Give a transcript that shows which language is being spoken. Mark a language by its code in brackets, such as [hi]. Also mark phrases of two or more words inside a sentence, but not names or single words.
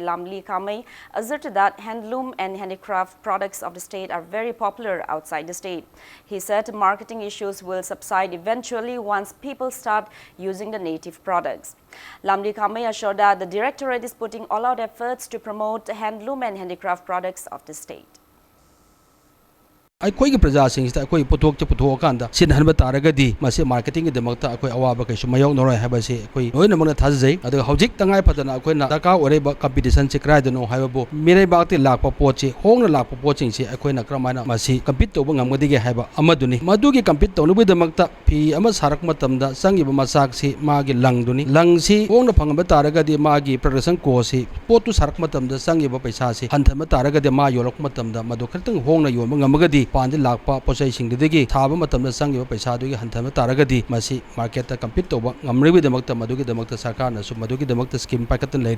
[en] Lamli Kamei asserted that handloom and handicraft products of the state are very popular outside the state. He said marketing issues will subside eventually once people start using the native products. Lamli Kamei assured that the Directorate is putting all-out efforts to promote handloom and handicraft products of the state. [mni] ꯑꯩꯈꯣꯏꯒꯤ ꯄ꯭ꯔꯖꯥꯁꯤꯡꯁꯤꯗ ꯑꯩꯈꯣꯏ ꯄꯣꯠꯊꯣꯛꯁꯦ ꯄꯨꯊꯣꯛꯑꯀꯥꯟꯗ ꯁꯤꯟꯍꯟꯕ ꯇꯥꯔꯒꯗꯤ ꯃꯁꯤ ꯃꯥꯔꯀꯦꯇꯤꯡꯒꯤꯗꯃꯛꯇ ꯑꯩꯈꯣꯏ ꯑꯋꯥꯕ ꯀꯩꯁꯨ ꯃꯥꯌꯣꯛꯅꯔꯣꯏ ꯍꯥꯏꯕꯁꯤ ꯑꯩꯈꯣꯏ ꯂꯣꯏꯅꯃꯛꯅ ꯊꯥꯖꯩ ꯑꯗꯨꯒ ꯍꯧꯖꯤꯛ ꯇꯉꯥꯏꯐꯗꯅ ꯑꯩꯈꯣꯏꯅ ꯗꯔꯀꯥꯔ ꯑꯣꯏꯔꯤꯕ ꯀꯝꯄꯤꯇꯤꯁꯟꯁꯤ ꯀꯗꯥꯏꯗꯅꯣ ꯍꯥꯏꯕꯕꯨ ꯃꯤꯔꯩꯕꯥꯛꯇꯒꯤ ꯂꯥꯛꯄ ꯄꯣꯠꯁꯤ ꯍꯣꯡꯅ ꯂꯥꯛꯄ ꯄꯣꯠꯁꯤꯡꯁꯤ ꯑꯩꯈꯣꯏꯅ ꯀꯔꯝꯍꯥꯏꯅ ꯃꯁꯤ ꯀꯝꯄꯤꯠ ꯇꯧꯕ ꯉꯝꯒꯗꯒꯦ ꯍꯥꯏꯕ ꯑꯃꯗꯨꯅꯤ ꯃꯗꯨꯒꯤ ꯀꯝꯄꯤꯠ ꯇꯧꯅꯕꯒꯤꯗꯃꯛꯇ ꯐꯤ ꯑꯃ ꯁꯥꯔꯛꯄ ꯃꯇꯝꯗ ꯆꯪꯉꯤꯕ ꯃꯆꯥꯛꯁꯤ ꯃꯥꯒꯤ ꯂꯪꯗꯨꯅꯤ ꯂꯪꯁꯤ ꯍꯣꯡꯅ ꯐꯪꯕ ꯇꯥꯔꯒꯗꯤ ꯃꯥꯒꯤ ꯄ꯭ꯔꯣꯗꯛꯁꯟ ꯀꯣꯁꯁꯤ ꯄꯣꯠꯇꯨ ꯁꯥꯔꯛꯄ ꯃꯇꯝꯗ ꯆꯪꯉꯤꯕ ꯄꯩꯁꯥꯁꯤ ꯍꯟꯊꯕ ꯇꯥꯔꯒꯗꯤ ꯃꯥ ꯌꯣꯜꯂꯛꯄ ꯃꯇꯝꯗ ꯃꯗꯨ ꯈꯤꯇꯪ ꯍꯣꯡꯅ ꯌꯣꯟꯕ ꯉꯝꯃꯒꯗꯤ ꯄꯥꯟꯗ ꯂꯥꯛꯄ ꯄꯣꯠꯆꯩꯁꯤꯡꯗꯨꯗꯒꯤ ꯊꯥꯕ ꯃꯇꯝꯗ ꯆꯪꯉꯤꯕ ꯄꯩꯁꯥꯗꯨꯒꯤ ꯍꯟꯊꯕ ꯇꯥꯔꯒꯗꯤ ꯃꯁꯤ ꯃꯥꯔꯀꯦꯠꯇ ꯀꯝꯄꯤꯠ ꯇꯧꯕ ꯉꯝꯅꯕꯒꯤꯗꯃꯛꯇ ꯃꯗꯨꯒꯤꯗꯃꯛꯇ ꯁꯔꯀꯥꯔꯅꯁꯨ ꯃꯗꯨꯒꯤꯗꯃꯛꯇ ꯁ꯭ꯀꯤꯝ ꯄꯥꯏꯈꯠꯇꯨꯅ ꯂꯩꯔꯤ.